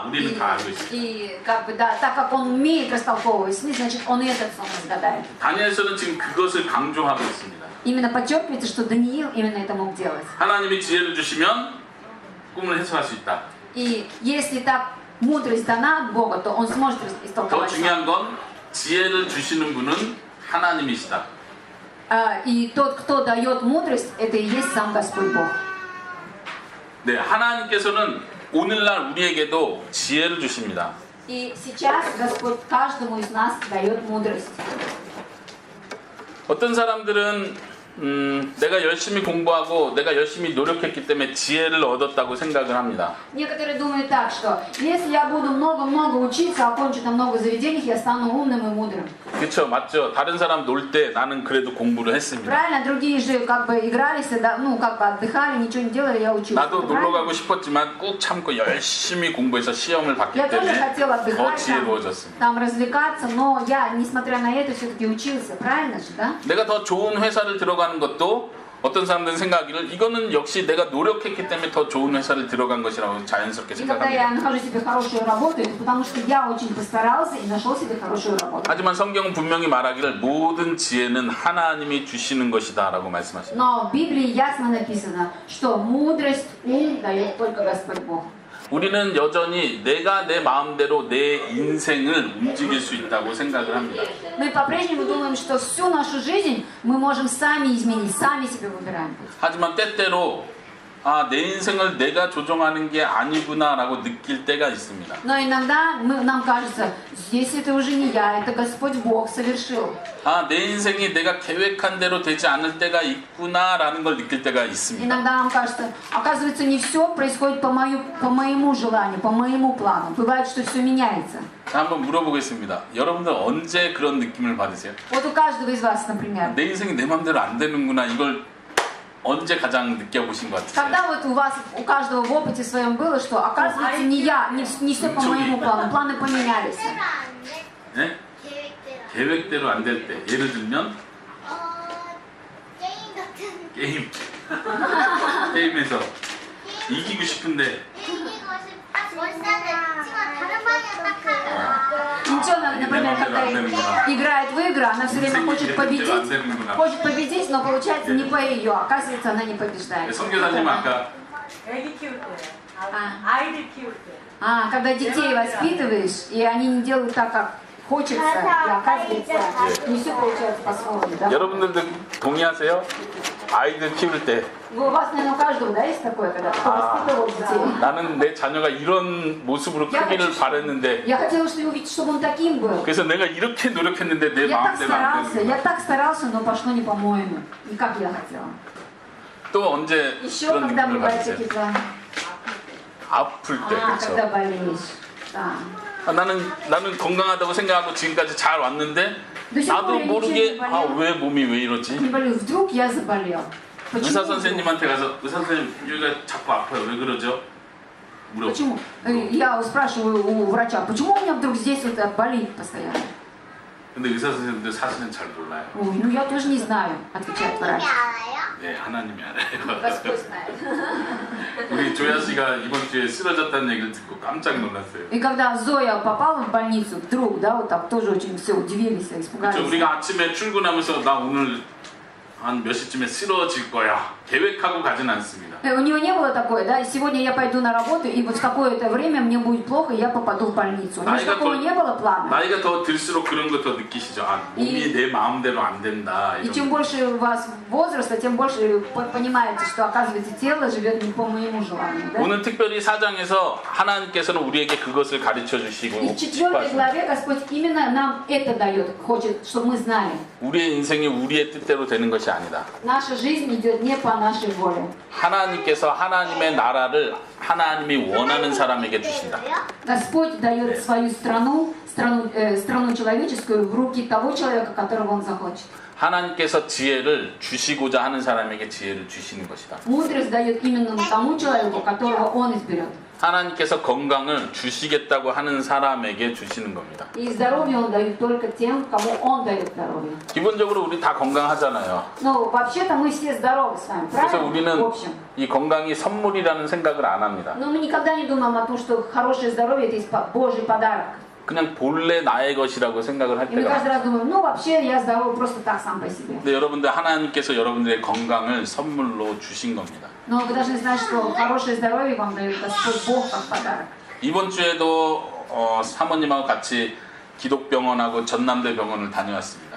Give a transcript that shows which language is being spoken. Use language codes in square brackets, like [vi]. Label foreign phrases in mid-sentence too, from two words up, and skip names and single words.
[ko] 우리는 다 알고 있어요. [ru] И как бы, да, так как он умеет растолковывать сны, значит, он и этот сон разгадает. [ko] 다니엘서는 지금 그것을 강조하고 있습니다. [ru] Именно подчеркивается, что Даниил именно это мог делать. [ko] 하나님이 지혜를 주시면 꿈을 해석할 수 있다. [ru] И если так мудрость дана от Бога, то он сможет [ko] 더 [ru] истолковать сон. [ko] 중요한 건 지혜를 주시는 분은 하나님이시다. [ru] И тот, кто дает мудрость, это и есть сам Господь Бог. [ko] 네, 하나님께서는 오늘날 우리에게도 지혜를 주십니다. [ru] И сейчас Господь каждому из нас дает мудрость. [ko] 어떤 사람들은 내가 열심히 공부하고 내가 열심히 노력했기 때문에 지혜를 얻었다고 생각을 합니다. [ru] Некоторые думают так, что если я буду много-много учиться, окончу там много заведений, я стану умным и мудрым. [ko] 그렇죠, 맞죠? 다른 사람 놀 때 나는 그래도 공부를 했습니다. [ru] Правильно? Другие же как бы игрались, да, ну как бы отдыхали, ничего не делали, я учился. [ko] 나도 놀러 [ru] Правильно? [ko] 가고 싶었지만 꾹 참고 열심히 공부해서 시험을 봤기 [ru] Я тоже [ko] 때문에 [ru] хотела [ko] 더 [ru] отдыхать, [ko] 지혜로워졌습니다. [ru] там развлекаться, но я, несмотря на это, все-таки учился. Правильно же, да? [ko] 내가 더 좋은 회사를 들어가는 것도 어떤 사람들은 생각하기를 이거는 역시 내가 노력했기 때문에 더 좋은 회사를 들어간 것이라고 자연스럽게 [ru] И когда я [ko] 생각합니다. [ru] нахожу себе хорошую работу, это потому что я очень постарался и нашел себе хорошую работу. [ko] 하지만 성경은 분명히 말하기를 모든 지혜는 하나님이 주시는 것이다 라고 말씀하십니다. [ru] Но в Библии ясно написано, что мудрость, ум дает только Господь Бог. [ko] 우리는 여전히 내가 내 마음대로 내 인생을 움직일 수 있다고 생각을 합니다. [ru] Мы по-прежнему думаем, что всю нашу жизнь мы можем сами изменить, сами себе выбираем. [ko] 하지만 때때로 아, 내 인생을 내가 조종하는 게 아니구나라고 느낄 때가 있습니다. [ru] Но иногда нам кажется, здесь это уже не я, это Господь Бог совершил. [ko] 아, 내 인생이 내가 계획한 대로 되지 않을 때가 있구나라는 걸 느낄 때가 있습니다. [ru] Иногда нам кажется, оказывается, не все происходит по моему желанию, по моему плану. Бывает, что все меняется. [ko] 자, 한번 물어보겠습니다. 여러분들 언제 그런 느낌을 받으세요? [ru] Вот у каждого из вас, например. [ko] 내 인생이 내 마음대로 안 되는구나 이걸 언제 가장 느껴보신 것 같으세요? [ru] Когда вот у вас, у каждого в опыте своем было, что оказывается не я, не все по моему плану, планы поменялись. [ko] 계획대로 안 돼. 네? 계획대로. 계획대로 안 될 때 예를 들면 게임 같은. 게임 게임에서 이기고 싶은데 이기고 싶다. 월사는 지금 다른 방향 딱 가면. [ru] Ничего, например, когда играет в игры, она все время хочет победить, но получается не по ее, оказывается, она не побеждает. [ko] 선교사님 아까 애기 키울 때, 아이들 키울 때. [ru] Когда детей воспитываешь, и они не делают так, как хочется, и оказывается, не все получается по-своему, да? [ko] 여러분들도 동의하세요? 아이들 키울 때 [ru] У вас, наверное, у каждого, да, есть такое, когда кто воспитывал детей? [ko] 나는 내 자녀가 이런 모습으로 크기를 바랬는데 [ru] Я хотела, чтобы увидеть, чтобы он таким был. [ko] 그래서 내가 이렇게 노력했는데 내 마음대로 안 되는 [ru] Я [ko] 거야. [ru] так старался, но пошло не по-моему. Не как я хотела. [ko] 또 언제 [ru] Еще [ko] 그런 [ru] когда [ko] 느낌을 [ru] бывают [ko] 받으세요? [ru] какие-то... [ko] 아플 때 [ru] когда [ko] 그렇죠. [ru] болеешь. Да. [ko] 나는 건강하다고 생각하고 지금까지 잘 왔는데 네, 나도 [ru] сегодня [ko] 모르게 [ru] ничего не болело. [ko] 왜 몸이 왜 이러지? [ru] Не болел. Вдруг я заболел. Почему? [ko] 의사 [ru] вдруг? [ko] 선생님한테 가서 의사 선생님 여기가 자꾸 아파요. 왜 그러죠? 물어봐. [ru] Почему? Я спрашиваю у врача, почему у меня вдруг здесь вот болит постоянно? [ko] 근데 의사 선생님들 사실은 잘 몰라요. [ru] Ой, ну я тоже не знаю, отвечает врач. [ko] 알아요? 네, 하나님이 알아요. [ru] Господь знает. [ko] 우리 조야 씨가 이번 주에 쓰러졌다는 얘기를 듣고 깜짝 놀랐어요. [ru] И когда Зоя попала в больницу, вдруг, да, вот так тоже очень все удивились, [ko] 그렇죠. [ru] испугались. [ko] 우리가 아침에 출근하면서 나 오늘 한 몇 시쯤에 쓰러질 거야 계획하고 가진 않습니다. [ru] У него не было такое, да, сегодня я пойду на работу, и вот в такое-то время мне будет плохо, и я попаду в больницу. У него же такого не было плана. [ko] 나이가 더 들수록 그런 거 더 느끼시죠. 아, 몸이 내 마음대로 안 된다. [ru] И [ko] 이런 [ru] чем [ko] 거. [ru] больше у вас возраста, тем больше понимаете, что, оказывается, тело живет не по моему желанию, да? [ko] 오늘 특별히 4장에서 하나님께서는 우리에게 그것을 가르쳐 주시고 [ru] И в 4 главе Господь именно нам это дает, хочет, чтобы мы знали. [ko] 우리의 인생이 우리의 뜻대로 되는 것이 아니다. [ru] Наша жизнь идет не по нашей воле. [ko] 하나님께서 하나님의 나라를 하나님이 원하는 사람에게 주신다. [ru] Господь дает свою страну человеческую в руки того человека, которого Он захочет. [ko] 하나님께서 지혜를 주시고자 하는 사람에게 지혜를 주시는 것이다. [ru] Мудрость дает именно тому человеку, которого Он изберет. [ko] 하나님께서 건강을 주시겠다고 하는 사람에게 주시는 겁니다. [ru] И здоровье Он дает только тем, кому Он дает здоровье. [ko] 기본적으로 우리 다 건강하잖아요. [ru] Но вообще-то мы все здоровы с вами, [ko] 그래서 [ru] правильно? В [ko] 우리는 [ru] общем. [ko] 이 건강이 선물이라는 생각을 안 합니다. [ru] Но мы никогда не думаем о том, что хорошее здоровье – это есть Божий подарок. [ko] 그냥 본래 나의 것이라고 생각을 할 [ru] И мы [ko] 때가 [ru] каждый раз думаем, ну вообще я здоров просто так сам по себе. [ko] 근데 여러분들 하나님께서 여러분들의 건강을 선물로 주신 겁니다. [ru] Но вы должны знать, что хорошее здоровье вам дает Господь Бог как подарок. [ko] 이번 주에도 사모님하고 같이 기독병원하고 전남대 병원을 다녀왔습니다.